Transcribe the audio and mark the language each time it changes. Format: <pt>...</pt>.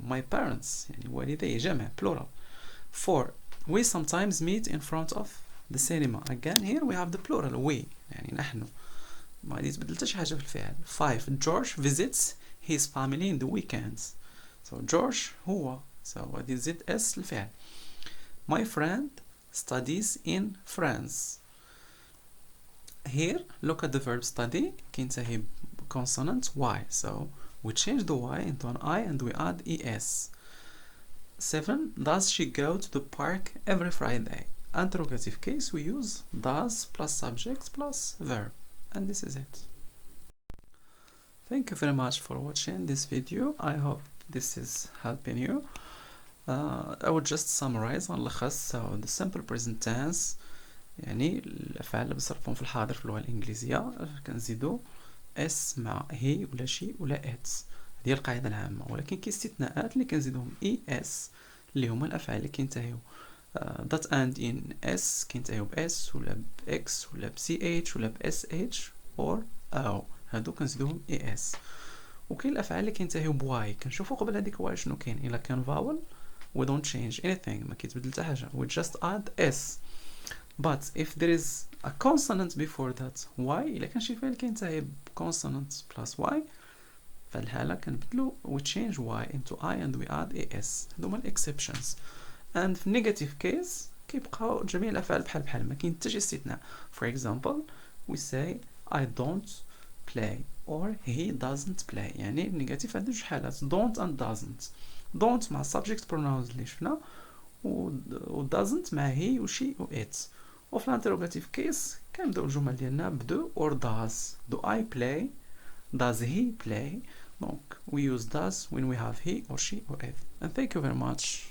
<en>my parents</en> <ar>يعني والدي جمع</ar> <en>plural. 4 we sometimes meet in front of the cinema. again here we have the plural we،</en> <ar>يعني نحن. ما غادي تبدل حتى شي حاجه في الفعل.</ar> <en>5 George visits his family in the weekends.</en> <ar>so George هو، so غادي تزيد اس الفعل.</ar> <en>my friend studies in France. here look at the verb study</en> <ar>كينتهي ب</ar> <en>consonant y. so we change the y into an I and we add es. 7 does she go to the park every Friday. interrogative case we use does plus subject plus verb, and this is it. Thank you very much for watching this video. I hope this is helping you. I would just summarize</en> <ar>ونلخص.</ar> <en>so the simple present tense</en> <ar>يعني الأفعال اللي بنصرفهم في الحاضر في اللغة الإنجليزية كنزيدو اس مع هي ولا شي ولا اتس. هذه القاعدة العامة، ولكن كاين استثناءات اللي كنزيدوهم اي اس اللي هما الأفعال اللي كينتهيو</ar> <en>that end in s</en> <ar>كينتهيو ب s ولا ب x ولا ب ch ولا ب sh or او، هادو كنزيدوهم اي اس. وكاين الأفعال اللي كينتهيو ب y كنشوفو قبل هذيك واي شنو كاين. إلا كان</ar> <en>vowel we don't change anything،</en> <ar>ما كيتبدل حتى حاجة،</ar> <en>we just add s. but if there is a consonant before that y،</en> <ar>إلا كان شي فعل كينتهي ب consonant plus y فالحالة كنبدلو</ar> <en>we change y into I and we add as.</en> <ar>هادوما ال exceptions.</ar> <en>and</en> <ar>في</ar> <en>negative case</en> <ar>كيبقاو جميع الأفعال بحال ما كاين حتى شي استثناء.</ar> <en>for example we say I don't play or he doesn't play.</en> <ar>يعني النيجاتيف عندنا جوج حالات</ar> <en>don't and doesn't.</en> <ar>don't مع</ar> <en>subject pronouns</en> <ar>اللي شفنا و doesn't مع he و she و it. وفي الانتروغاتيف كيس كنبداو الجمل ديالنا بدو</ar> <en>or does. do I play؟ does he play؟ donc we use does when we have he or she or it. and thank you very much.</en>